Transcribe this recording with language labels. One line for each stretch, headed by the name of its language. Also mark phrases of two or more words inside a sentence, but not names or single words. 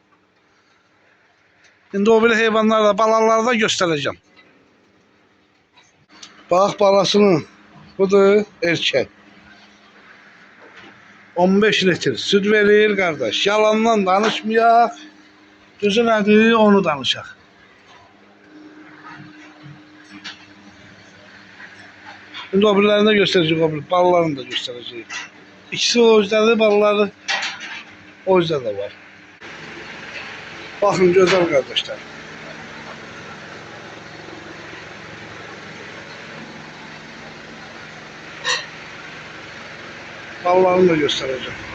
Azerbaijani: İndi o biri heyvanlarla, balaları da göstereceğim. Bax balasının. Budur erkek.
Turkish: 15 litre süt verir kardeş.
Azerbaijani: Yalandan danışmayaq. Düzü nədir onu danışaq.
Turkish: Şimdi o birilerini de göstereceğiz. O bir balalarını da göstereceğiz. İkisi o yüzden balaları o yüzden de var. Bakın güzel kardeşler. Balalarını da göstereceğim.